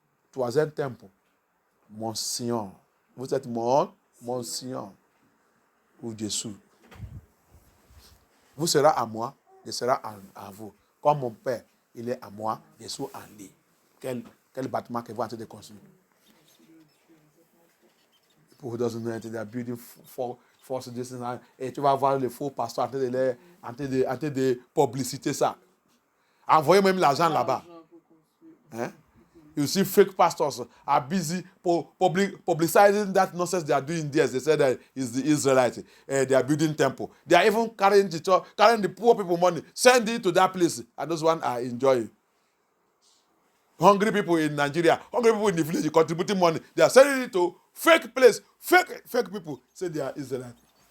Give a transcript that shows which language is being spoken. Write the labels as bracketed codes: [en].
[fr] Troisième temple. Mon Sion. Vous êtes mon Sion. Ou Jésus. Vous serez à moi, je serai à vous. Comme mon Père, il est à moi, je suis en lui. Quel bâtiment que vous êtes en train de construire? [en] People who doesn't know anything, they are building false distance. [fr] Et tu vas voir les faux pasteurs en train de publiciter ça. Envoyez même l'argent là-bas. Hein? [en] You see fake pastors are busy publicizing that nonsense they are doing there. They say that it's the Israelites. They are building temple. They are even carrying the poor people money, send it to that place, and those ones are enjoying. Hungry people in Nigeria, hungry people in the village contributing money. They are sending it to fake place, fake people. Say they are Israelites.